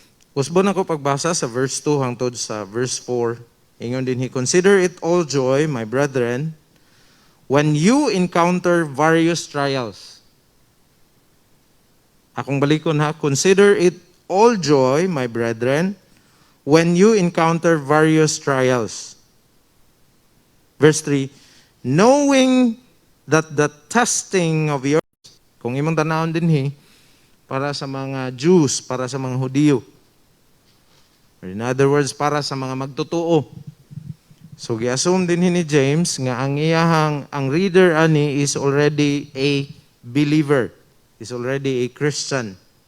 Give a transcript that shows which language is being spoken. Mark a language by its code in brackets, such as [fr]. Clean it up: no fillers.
[ceb] Usbon ako pagbasa sa verse 2 hangtod sa verse 4. [en] Ingon din, consider it all joy, my brethren, when you encounter various trials. Akong balikon ha, consider it all joy, my brethren, when you encounter various trials. [ceb] Verse 3, knowing that the testing of yours, kung imong tanawon din para sa mga Jews, para sa mga Hudiyo. In other words, para sa mga magtutuo. So gi-assume din ni James nga ang reader ani is already a believer, is already a Christian.